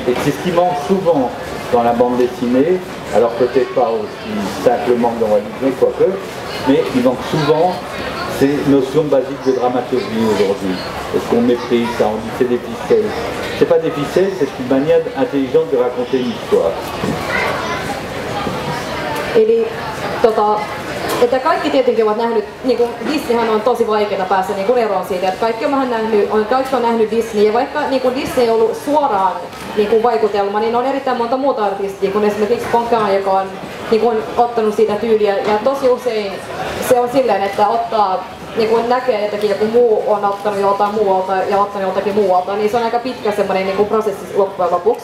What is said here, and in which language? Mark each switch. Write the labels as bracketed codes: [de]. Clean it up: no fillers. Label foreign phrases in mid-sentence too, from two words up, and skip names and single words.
[fr] Et c'est ce qui manque souvent dans la bande dessinée, alors peut-être pas aussi simplement dans Walt Disney, quoique, mais il manque souvent ces notions basiques de dramaturgie aujourd'hui. Est-ce qu'on méprise ça? On dit c'est des ficelles. C'est pas des ficelles, c'est une manière intelligente de raconter une histoire. [fi] Eli että kaikki tietenkin ovat nähnyt, niin kuin Disneyhän on tosi vaikeaa päästä niin kuin eroon siitä, että kaikki on nähnyt Disney, ja vaikka niin kuin Disney ei ollut suoraan niin kuin vaikutelma, niin on erittäin monta muuta artistia, kun esimerkiksi Poncan, joka on niin kuin ottanut siitä tyyliä, ja tosi usein se on silleen, että ottaa niin kun näkee jotakin, joku muu on ottanut joltain muualta ja ottanut joltakin muualta, niin se on aika pitkä semmoinen niin kuin prosessi loppujen lopuksi.